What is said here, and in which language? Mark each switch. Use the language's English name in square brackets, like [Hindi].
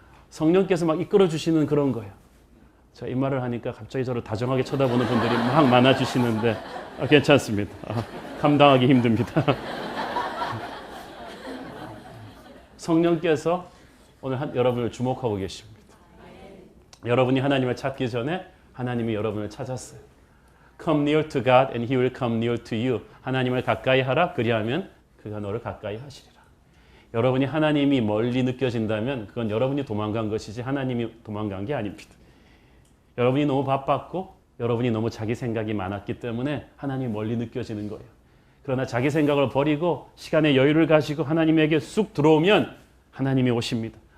[Korean] 성령께서 막 이끌어 주시는 그런 거예요. 자, 이 말을 하니까 갑자기 저를 다정하게 쳐다보는 분들이 막 많아지시는데 괜찮습니다. 감당하기 힘듭니다. 성령께서 오늘 여러분을 주목하고 계십니다. 여러분이 하나님을 찾기 전에 하나님이 여러분을 찾았어요. [English] Come near to God and He will come near to you. [Korean] 하나님을 가까이 하라. 그리하면 그가 너를 가까이 하시리라. 여러분이 하나님이 멀리 느껴진다면 그건 여러분이 도망간 것이지 하나님이 도망간 게 아닙니다. 여러분이 너무 바빴고 여러분이 너무 자기 생각이 많았기 때문에 하나님이 멀리 느껴지는 거예요. 그러나 자기 생각을 버리고 시간의 여유를 가지고 하나님에게 쑥 들어오면 하나님이 오십니다.